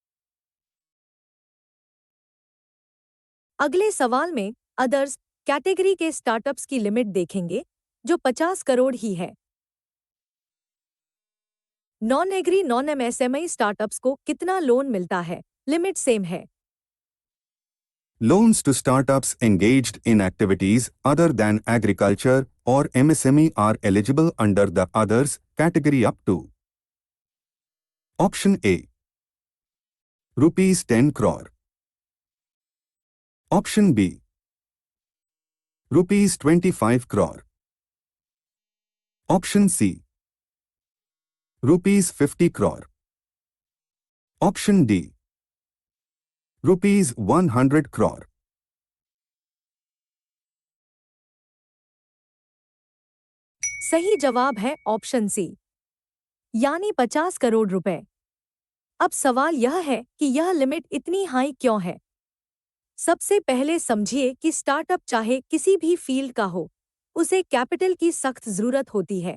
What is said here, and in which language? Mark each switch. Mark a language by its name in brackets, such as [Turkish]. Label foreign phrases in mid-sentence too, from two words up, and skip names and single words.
[Hindi] अगले सवाल में [English] others category [Hindi] के स्टार्टअप्स की लिमिट देखेंगे, जो 50 करोड़ ही है। [English] non agri non MSME startups [Hindi] को कितना लोन मिलता है? [English] limit same [Hindi] है। [English] Loans to startups engaged in activities other than agriculture or MSME are eligible under the others category up to. Option A. Rupees 10 crore. Option B. Rupees 25 crore. Option C. Rupees 50 crore. Option D. Rupees 100 crore. [Hindi] सही जवाब है [English] option C, [Hindi] यानी 50 करोड़ रुपए। अब सवाल यह है कि यह लिमिट इतनी हाई क्यों है। सबसे पहले समझिए कि स्टार्टअप चाहे किसी भी फील्ड का हो, उसे कैपिटल की सख्त जरूरत होती है।